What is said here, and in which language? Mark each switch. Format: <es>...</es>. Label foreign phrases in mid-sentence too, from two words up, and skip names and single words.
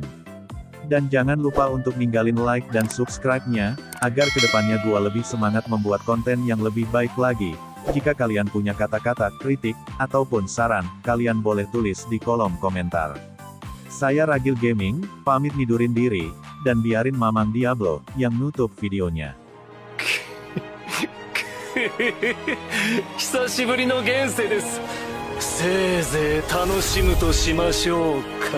<id>Dan jangan lupa untuk ninggalin like dan subscribe-nya, agar kedepannya gua lebih semangat membuat konten yang lebih baik lagi. Jika kalian punya kata-kata, kritik, ataupun saran, kalian boleh tulis di kolom komentar. Saya Ragil Gaming, pamit nidurin diri, dan biarin Mamang Diablo, yang nutup videonya.</id> <ja>久しぶりの現世です。せいぜい楽しむとしましょう。</ja>